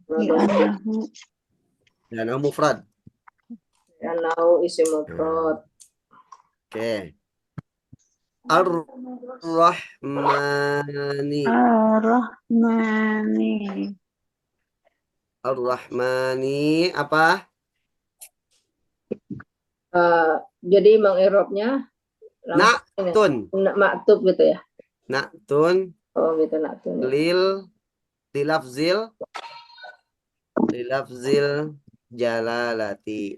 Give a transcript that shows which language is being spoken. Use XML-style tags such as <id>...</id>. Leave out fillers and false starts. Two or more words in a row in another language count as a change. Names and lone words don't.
<ar>لأنه مفرد. لأنه اسم مفرد.</ar> <id>Oke. Ar-Rahmani. Ar-Rahmani apa? Jadi mengiropnya Na'tun. Maktub gitu ya. Na'tun. Oh gitu na'tun.</id> <ar>للفظ الجلالة.</ar>